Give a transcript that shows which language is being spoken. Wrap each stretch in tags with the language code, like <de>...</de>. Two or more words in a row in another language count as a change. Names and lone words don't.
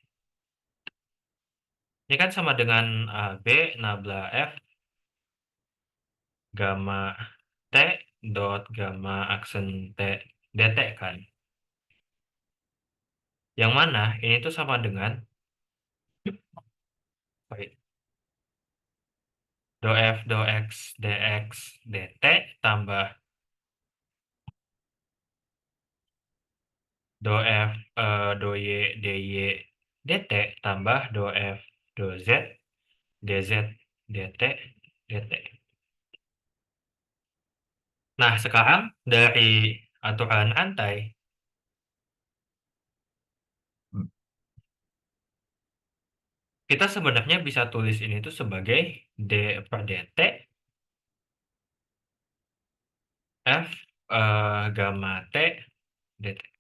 <id>Ini kan sama dengan AB nabla F gamma T dot gamma aksen T dt kan. Yang mana ini tuh sama dengan sorry, do F do X dx dt tambah do F do Y dy dt tambah do F do Z dz dt dt. Nah, sekarang dari aturan rantai, kita sebenarnya bisa tulis ini tuh sebagai d per dt f gamma t dt.</id>